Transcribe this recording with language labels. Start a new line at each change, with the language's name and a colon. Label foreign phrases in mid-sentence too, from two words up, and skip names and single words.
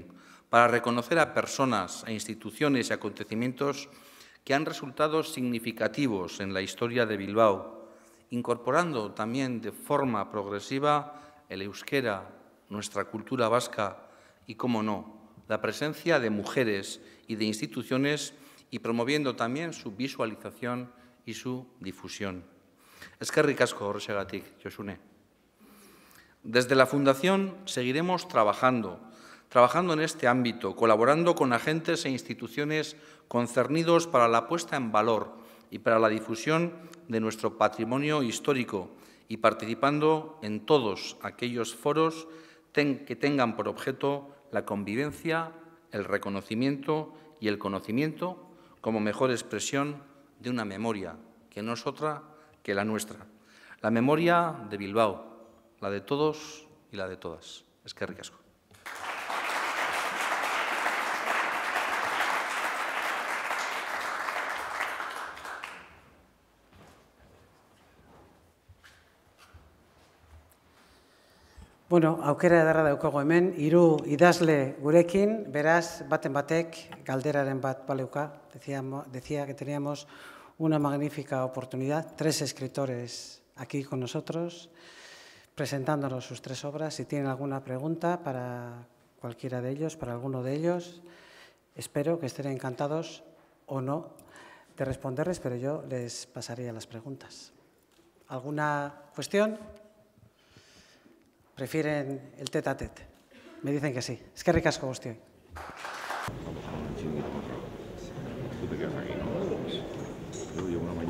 Spanish: para reconocer a personas, a instituciones y acontecimientos que han resultado significativos en la historia de Bilbao, incorporando también de forma progresiva el euskera, nuestra cultura vasca y, cómo no, la presencia de mujeres y de instituciones y promoviendo también su visualización y su difusión.
Basque: Eskerrik asko horrexegatik, Josune.
Spanish: Desde la Fundación seguiremos trabajando en este ámbito, colaborando con agentes e instituciones concernidos para la puesta en valor y para la difusión de nuestro patrimonio histórico y participando en todos aquellos foros que tengan por objeto la convivencia, el reconocimiento y el conocimiento como mejor expresión de una memoria que no es otra que la nuestra, la memoria de Bilbao, la de todos y la de todas. Eskerrik asko.
Basque: Bueno, aukera ederra daukago hemen, 3 idazle gurekin, beraz, baten batek galderaren bat baleuka.
Spanish: Decía que teníamos una magnífica oportunidad, 3 escritores aquí con nosotros, presentándonos sus 3 obras. Si tienen alguna pregunta para cualquiera de ellos, para alguno de ellos, espero que estén encantados o no de responderles, pero yo les pasaría las preguntas. ¿Alguna cuestión? ¿Prefieren el
French: tete a tete?
Spanish: Me dicen que sí.
Basque: Eskerrik asko guztioi.
Spanish: Tú te quedas aquí, ¿no?